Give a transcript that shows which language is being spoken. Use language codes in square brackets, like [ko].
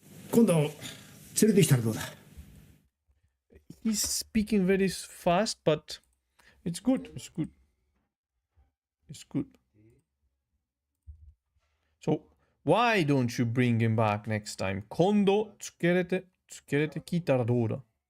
[ja] 今度連れてきたらどうだ? [en] He's speaking very fast, but it's good. It's good. It's good. So, why don't you bring him back next time? [ja] 今度つけれて聞いたらどうだ?